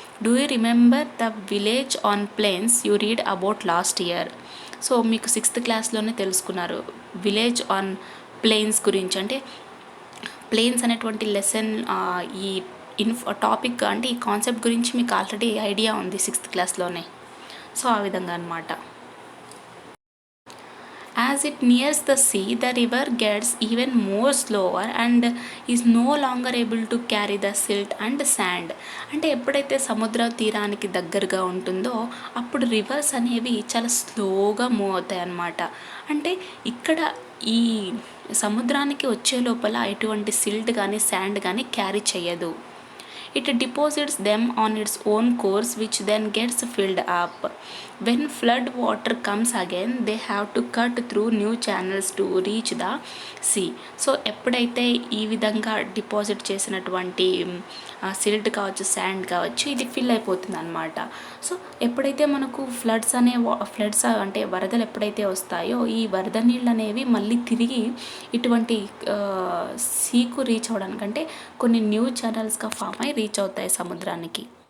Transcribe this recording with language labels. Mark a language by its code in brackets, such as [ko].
[en] Do you remember the village on plains you read about last year. [te] So మీకు 6th క్లాస్లోనే తెలుసుకున్నారు village on planes గురించి. అంటే planes అనేటువంటి lesson ఈ topic అంటే ఈ కాన్సెప్ట్ గురించి మీకు ఆల్రెడీ ఐడియా ఉంది 6th క్లాస్లోనే. సో ఆ విధంగా అన్నమాట. [en] As it nears the sea, the river gets even more slower and is no longer able to carry the silt and sand. [te] అంటే ఎప్పుడైతే సముద్ర తీరానికి దగ్గరగా ఉంటుందో అప్పుడు రివర్స్ అనేవి చాలా స్లోగా మూవ్ అవుతాయి అన్నమాట. అంటే ఇక్కడ ఈ సముద్రానికి వచ్చే లోపల ఎటువంటి సిల్ట్ కానీ శాండ్ కానీ క్యారీ చేయదు. [en] It deposits them on its own course which then gets filled up. When flood water comes again, they have to cut through new channels to reach the sea. [te] So ఎప్పుడైతే ఈ విధంగా deposit చేసినటువంటి silt కావచ్చు, sand కావచ్చు, ఇది fill అయిపోతుంది అనమాట. So ఎప్పుడైతే మనకు ఫ్లడ్స్ అంటే వరదలు ఎప్పుడైతే వస్తాయో ఈ వరద నీళ్ళు అనేవి మళ్ళీ తిరిగి ఇటువంటి సీకు రీచ్ అవ్వడానికంటే కొన్ని న్యూ ఛానల్స్గా ఫామ్ అయ్యి రీచ్ అవుతాయి సముద్రానికి.